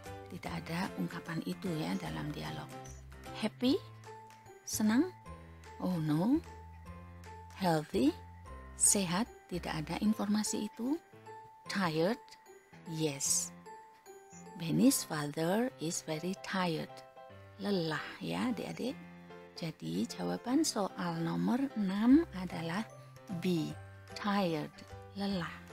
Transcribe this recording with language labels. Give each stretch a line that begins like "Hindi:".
Indonesian: Tidak ada ungkapan itu ya dalam dialog.
English: Happy,
Indonesian: senang?
English: Oh no. Healthy,
Indonesian: sehat? Tidak ada informasi itu.
English: Tired? Yes. Benny's father is very tired.
Indonesian: Lelah ya adik-adik. Jadi jawaban soal nomor 6 adalah B.
English: Tired,
Indonesian: lelah.